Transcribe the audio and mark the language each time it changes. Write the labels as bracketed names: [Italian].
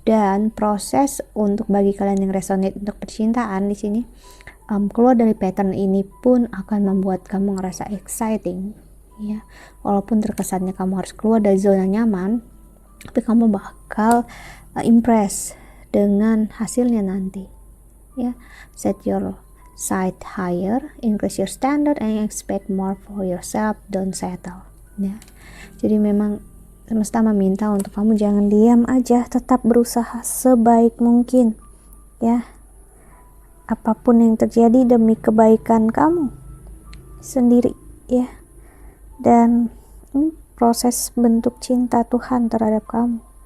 [Indonesian] Dan proses untuk bagi kalian yang resonate untuk percintaan di sini, keluar dari pattern ini pun akan membuat kamu ngerasa exciting ya. Walaupun terkesannya kamu harus keluar dari zona nyaman, tapi kamu bakal impress dengan hasilnya nanti ya. [English] Set your sight higher, increase your standard, and expect more for yourself. Don't settle ya. [Indonesian] Jadi memang semesta meminta untuk kamu jangan diam aja, tetap berusaha sebaik mungkin ya. Apapun yang terjadi demi kebaikan kamu sendiri ya. Dan proses bentuk cinta Tuhan terhadap kamu.